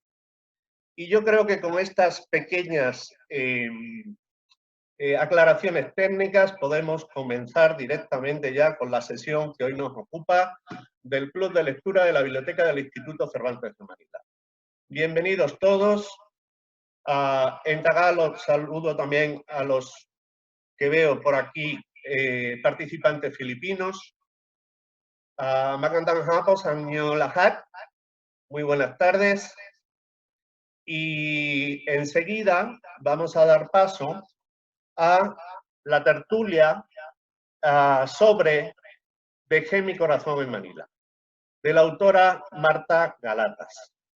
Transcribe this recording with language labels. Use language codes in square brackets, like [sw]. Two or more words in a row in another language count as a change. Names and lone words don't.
[es] Y yo creo que con estas pequeñas aclaraciones técnicas podemos comenzar directamente ya con la sesión que hoy nos ocupa del Club de Lectura de la Biblioteca del Instituto Cervantes de Manila. Bienvenidos todos. En Tagalog saludo también a los que veo por aquí, participantes filipinos. [tl] Magandang hapon sa inyo lahat. [es] Muy buenas tardes. Y enseguida vamos a dar paso a la tertulia sobre Dejé mi corazón en Manila, de la autora Marta Galatas.